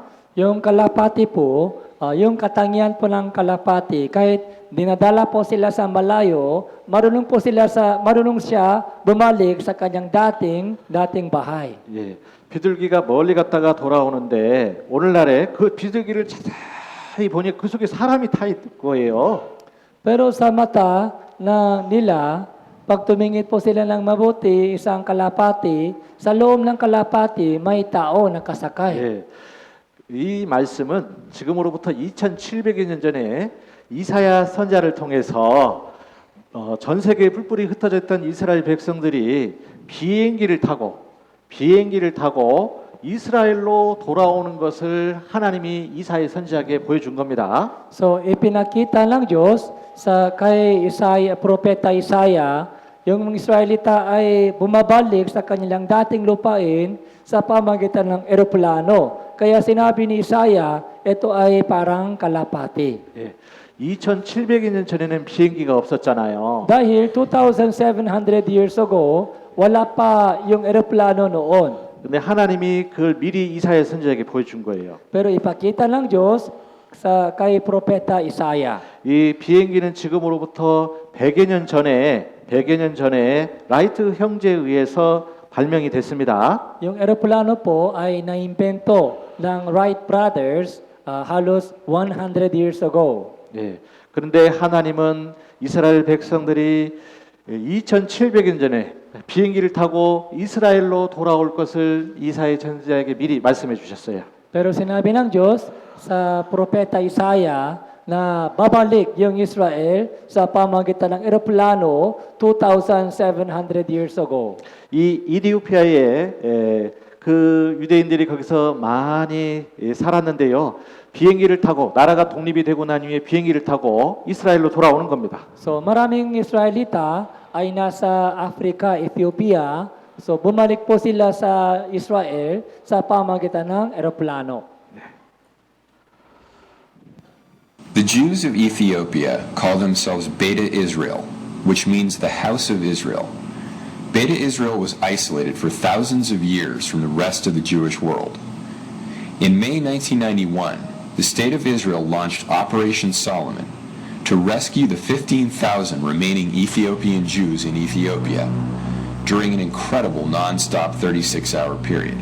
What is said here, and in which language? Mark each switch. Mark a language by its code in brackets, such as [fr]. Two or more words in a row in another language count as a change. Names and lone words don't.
[tl] Yung kalapati po, yung katangian po ng kalapati, kahit dinadala po sila sa malayo, marunong siya bumalik sa kanyang dating bahay. [ko] 예, 비둘기가 멀리 갔다가 돌아오는데 오늘날에 그 비둘기를 자세히 보니 그 속에 사람이 타 있을 거예요. [tl] Pero sa mata nila, pag tumingin po sila ng mabuti, isang kalapati, sa loob ng kalapati may tao na kasakay. [ko] 예, 이 말씀은 지금으로부터 2700여 년 전에 이사야 선자를 통해서 전 세계에 뿔뿔이 흩어져 있던 이스라엘 백성들이 비행기를 타고 이스라엘로 돌아오는 것을 하나님이 이사야 선지자에게 보여준 겁니다. [tl] So ipinakita ng Diyos kay propeta Isaiah, yung Israelita ay bumabalik sa kanilang dating lupain sa pamamagitan ng eroplano. Kaya sinabi ni Isaiah, ito ay parang kalapati. [ko] 예, 2700여 년 전에는 비행기가 없었잖아요. [tl] Dahil 2,700 [en] years ago, [tl] wala pa yung eroplano noon. [ko] 근데 하나님이 그걸 미리 이사야 선지자에게 보여준 거예요. [tl] Pero ipakita ng Diyos kay propeta Isaiah. [ko] 이 비행기는 지금으로부터 100여 년 전에 라이트 형제에 의해서 발명이 됐습니다. [tl] Yung eroplano po ay naimbento ng Wright brothers halos 100 [en] years ago. [ko] 예. 그런데 하나님은 이스라엘 백성들이 2700년 전에 비행기를 타고 이스라엘로 돌아올 것을 이사야 선지자에게 미리 말씀해 주셨어요. [tl] Pero sinabi ng Diyos sa propeta Isaiah na babalik yung Israel sa pamamagitan ng eroplano 2,700 [en] years ago. [ko] 이 이디오피아에 그 유대인들이 거기서 많이 살았는데요. 비행기를 타고 나라가 독립이 되고 난 후에 비행기를 타고 이스라엘로 돌아오는 겁니다. [tl] So maraming Israelita ay nasa Africa, Ethiopia. So bumalik po sila sa Israel sa pamamagitan ng eroplano. [en] The Jews of Ethiopia call themselves Beta Israel, which means the house of Israel. Beta Israel was isolated for thousands of years from the rest of the Jewish world. In May 1991, the State of Israel launched Operation Solomon to rescue the 15,000 remaining Ethiopian Jews in Ethiopia during an incredible non-stop 36-hour period.